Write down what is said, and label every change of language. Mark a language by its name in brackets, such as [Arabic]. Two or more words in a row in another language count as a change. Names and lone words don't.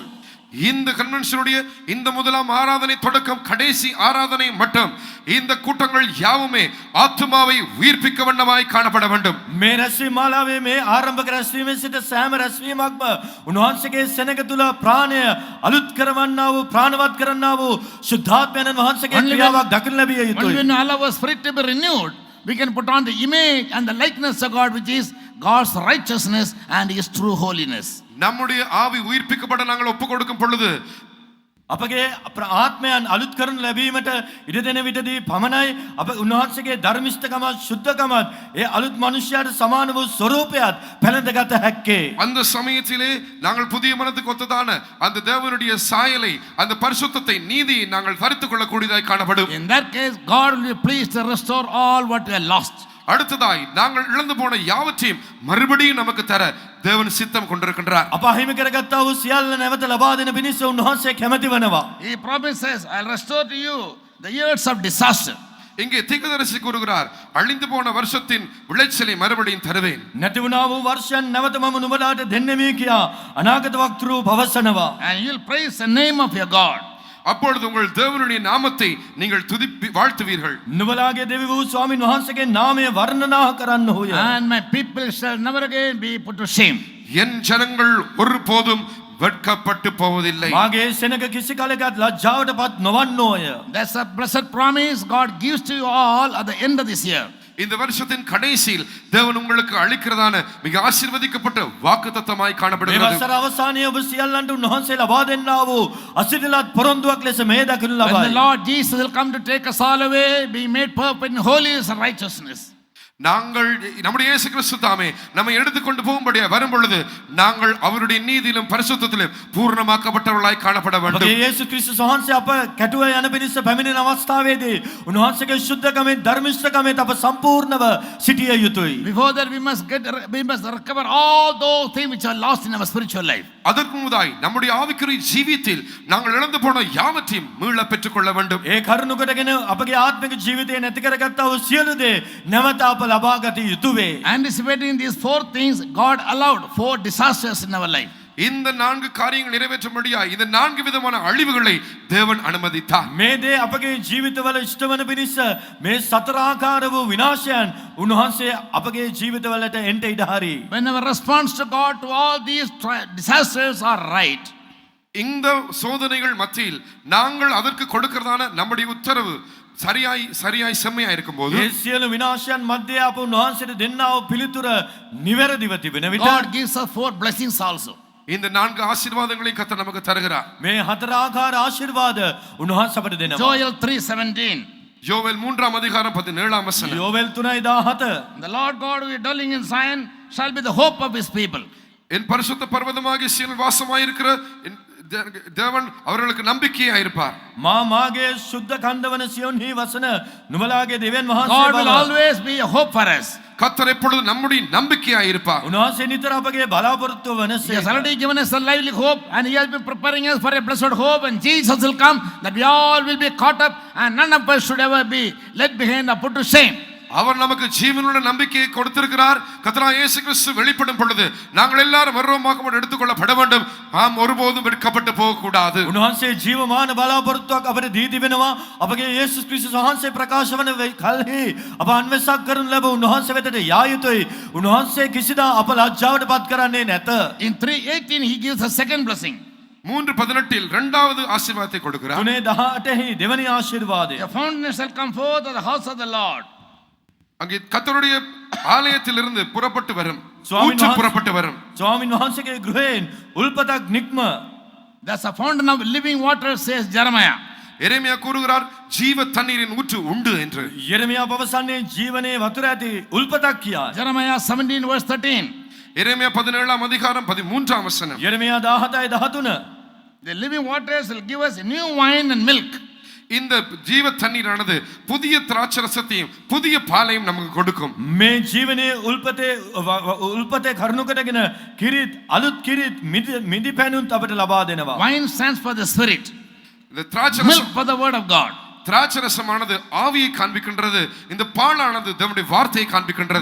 [Tamil] இந்த கன்வென்ஷனுடைய இந்த முதலாம் ஆராதனை தொடக்கம் கடைசி ஆராதனை மட்டும் இந்த கூட்டங்கள் யாவுமே ஆத்துமாவை உயிர்ப்பிக்க வண்ணமாய் காணப்பட வேண்டும். [Sinhala] මේ රැස්වීම මාලාවේ මේ ආරම්භක රැස්වීමේ සිට සෑම රැස්වීමක්ම උන්වහන්සේගේ සෙනඟ තුල ප්‍රාණය අලුත් කරවන්නා වූ ප්‍රාණවත් කරන්නා වූ ශුද්ධාත්මයන් වහන්සේගේ ක්‍රියාවක් දකින්න ලැබිය [English] Only [Sinhala] යුතුයි. [English] when all our spirit to be renewed, we can put on the image and the likeness of God, which is God's righteousness and His true holiness. [Tamil] நம்முடைய ஆவி உயிர்ப்பிக்கப்பட நாங்கள் ஒப்பு கொடுக்கும் பொழுது [Sinhala] අපගේ ආත්මයන් අලුත් කරනු ලැබීමට ඉඩ දෙන විටදී පමණයි අප උන්වහන්සේගේ ධර්මිෂ්ඨකමත් ශුද්ධකමත් ඒ අලුත් මනුෂ්‍යයාට සමාන වූ ස්වරූපයත් පැලඳගත හැක්කේ. [Tamil] அந்த சமயத்திலே நாங்கள் புதிய மனதுக்கு ஒத்ததான அந்த தேவனுடைய சாயலை அந்த பரிசுத்தத்தை நீதி நாங்கள் தரித்துக் கொள்ளக்கூடியதாய் காணப்படும். [English] In that case, God will be pleased to restore all what we have lost. [Tamil] அடுத்ததாய் நாங்கள் இழந்து போன யாவற்றையும் மறுபடியும் நமக்கு தர தேவன் சித்தம் கொண்டிருக்கின்றார். [Sinhala] අප හිමි කරගත්තා වූ සියල්ල නැවත ලබා දෙන පිණිස උන්වහන්සේ කැමැති වෙනවා. [English] He promises, I'll restore to you the years of disaster. [Tamil] இங்கே தீர்க்கதரிசி கூறுகிறார் அழிந்து போன வருஷத்தின் விளைச்சலை மறுபடியும் தருவேன். [Sinhala] නැති වුණා වූ වර්ෂයන් නැවත මම නුඹලාට දෙන්නෙමි කියා අනාගත වක්තෘ පවසනවා. [English] And you'll praise the name of your God. [Tamil] அப்பொழுது உங்கள் தேவனுடைய நாமத்தை நீங்கள் துதிப்பி வாழ்த்துவீர்கள். [Sinhala] නුඹලාගේ දෙවි වූ ස්වාමින් වහන්සේගේ නාමය වර්ණනා කරන්නහුය. [English] And my people shall never again be put to shame. [Tamil] என் ஜனங்கள் ஒருபோதும் வெட்கப்பட்டு போவதில்லை. [Sinhala] මාගේ සෙනඟ කිසි කලෙකත් ලජ්ජාවටපත් නොවන්නෝය. [English] That's a blessed promise God gives to you all at the end of this year. [Tamil] இந்த வருஷத்தின் கடைசியில் தேவன் உங்களுக்கு அளிக்கிறதான மிக ஆசீர்வதிக்கப்பட்ட வாக்குத்தத்தமாய் [Sinhala] මේ [Tamil] காணப்படுகிறது. [Sinhala] වසර අවසානයේ ඔබ සියල්ලන්ට උන්වහන්සේ ලබා දෙන්නා වූ අසිරිලත් පොරොන්දුවක් ලෙස මේ දකිනු [English] When the [Sinhala] ලබයි. [English] Lord Jesus will come to take us all away, being made perfect in holiness and righteousness. [Tamil] நாங்கள் நம்முடைய இயேசு கிறிஸ்து தாமே நம்மை எடுத்துக்கொண்டு போகும்படியா வரும் பொழுது நாங்கள் அவருடைய நீதியிலும் பரிசுத்தத்திலும் பூர்ணமாக்கப்பட்டவர்களாய் காணப்பட வேண்டும். [Sinhala] අපගේ යේසුස් ක්‍රිස්තුස් වහන්සේ අප කැටුව යන පිණිස පැමිණෙන අවස්ථාවේදී උන්වහන්සේගේ ශුද්ධකමෙන් ධර්මිෂ්ඨකමෙන් අප සම්පූර්ණව සිටිය යුතුයි. [English] Before that, we must recover all those things which are lost in our spiritual life. [Tamil] அதற்கு முன்னதாய் நம்முடைய ஆவிக்குரிய ஜீவியத்தில் நாங்கள் இழந்து போன யாவற்றையும் மீள பெற்றுக்கொள்ள வேண்டும். [Sinhala] ඒ කරුණ කොටගෙන අපගේ ආත්මික ජීවිතය නැති කරගත්තා වූ සියලු දේ නැවත අප ලබා ගත යුතු වේ. [English] Anticipating these 4 things, God allowed 4 disasters in our life. [Tamil] இந்த 4 காரியங்கள் நிறைவேற்றும்படியா இந்த 4 விதமான அழிவுகளை தேவன் அனுமதித்தார். [Sinhala] මේ දේ අපගේ ජීවිතවල ඉෂ්ට වන පිණිස මේ සතර ආකාර වූ විනාශයන් උන්වහන්සේ අපගේ ජීවිතවලට එන්ට ඉඩ හරි. [English] When our response to God to all these disasters are right, [Tamil] இந்த சோதனைகள் மத்தியில் நாங்கள் அதற்கு கொடுக்கிறதான நம்முடைய உத்தரவு சரியாய் செம்மையா இருக்கும்போது [Sinhala] ඒ සියලු විනාශයන් මැද්දේ අප උන්වහන්සේට දෙන්නා වූ පිළිතුර නිවැරදිව තිබෙන විට [English] God gives us 4 blessings also. [Tamil] இந்த 4 ஆசீர்வாதங்களை கர்த்தர் நமக்கு தருகிறார். [Sinhala] මේ හතර ආකාර ආශිර්වාද උන්වහන්සේ අපට දෙනවා. [English] Joel 3:17. [Tamil] யோவேல் 3ஆம் அதிகாரம் 17ஆம் வசனம். [Sinhala] යෝවෙල් 3:17. [English] The Lord God who is dwelling in Zion shall be the hope of His people. [Tamil] என் பரிசுத்த பர்வதமாகிய சீயோனில் வாசமாயிருக்கிற தேவன் அவர்களுக்கு நம்பிக்கையா இருப்பார். [Sinhala] මාගේ සුද්ධ කන්දවන සියොන්හි වසන නුඹලාගේ දෙවියන් [English] God [Sinhala] වහන්සේ [English] will always be a hope for us. [Tamil] கர்த்தர் எப்பொழுது நம்முடைய நம்பிக்கையா இருப்பார். [Sinhala] උන්වහන්සේ නිතර අපගේ බලාපොරොත්තුව [English] He has [Sinhala] වනසේ. [English] already given us a lively hope, and He has been preparing us for a blessed hope, and Jesus will come, that we all will be caught up, and none of us should ever be left behind or put to shame. [Tamil] அவர் நமக்கு ஜீவனுள்ள நம்பிக்கையை கொடுத்திருக்கிறார். கர்த்தராகிய இயேசு கிறிஸ்து வெளிப்படும் பொழுது நாங்கள் எல்லாரும் மறுரூபமாக்கப்பட்டு எடுத்துக்கொள்ளப்பட வேண்டும். நாம் ஒருபோதும் வெட்கப்பட்டு போக கூடாது. [Sinhala] උන්වහන්සේ ජීවමාන බලාපොරොත්තුවක් අපට දී තිබෙනවා. අපගේ යේසුස් ක්‍රිස්තුස් වහන්සේ ප්‍රකාශ වන කල්හි අප අන්වේෂක් කරනු ලැබ උන්වහන්සේ වෙතට යා යුතුයි. උන්වහන්සේ කිසිදා අප ලැජ්ජාවට පත් කරන්නේ නැත. [English] In 3:18, He gives a second blessing. [Tamil] 3:18 இரண்டாவது ஆசீர்வாதத்தை கொடுக்கிறார். [Sinhala] 3:18 දෙවනි ආශිර්වාදය. [English] A fountain shall come forth of the house of the Lord. [Tamil] அங்கே கர்த்தருடைய ஆலயத்திலிருந்து புறப்பட்டு வரும், சுவாமி ஊற்று புறப்பட்டு வரும். [Sinhala] ස්වාමින් වහන්සේගේ ගෘහයෙන් උල්පතක් නික්ම. [English] That's a fountain of living water, says Jeremiah. [Tamil] எரேமியா கூறுகிறார் ஜீவ தண்ணீரின் ஊற்று உண்டு என்று. [Sinhala] යෙරමියා පවසන්නේ ජීවනයේ වතුර ඇති උල්පතක් කියා. [English] Jeremiah 17 verse 13. [Tamil] எரேமியா 17ஆம் அதிகாரம் 13ஆம் வசனம். [Sinhala] යෙරමියා 17:13. [English] The living waters will give us new wine and milk. [Tamil] இந்த ஜீவ தண்ணீரானது புதிய திராட்சரசத்தையும் புதிய பாலையும் நமக்கு கொடுக்கும். [Sinhala] මේ ජීවනයේ උල්පතේ කරුණු කොටගෙන කිරිත් අලුත් කිරිත් මිදි පැනුත් අපට ලබා දෙනවා. [English] Wine stands for the spirit. [Tamil] இந்த திராட்சரசம் [English] Milk for the word of God. [Tamil] திராட்சரசமானது ஆவியை காண்பிக்கின்றது, இந்த பாலானது தேவனுடைய வார்த்தையை காண்பிக்கின்றது.